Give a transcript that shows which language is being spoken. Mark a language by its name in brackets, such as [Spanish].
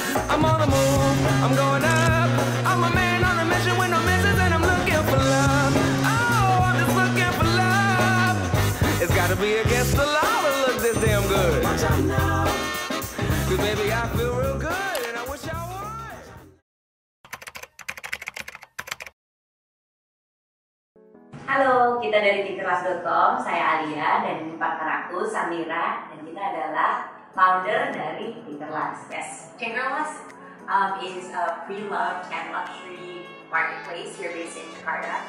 [English] I'm on the move, I'm going up. I'm a man on a mission with no missions, and I'm looking for love. Oh, I'm just looking for love. It's gotta be against the law to look this damn good. Watch out now. 'Cause baby, I feel real good, and I wish I would. [Indonesian] Halo, kita dari Tinkerlust.com, saya Alia dan ini partner aku Samira, dan kita adalah founder dari Tinkerlust. [English] Yes, Tinkerlust is a pre-loved and luxury marketplace here based in Jakarta.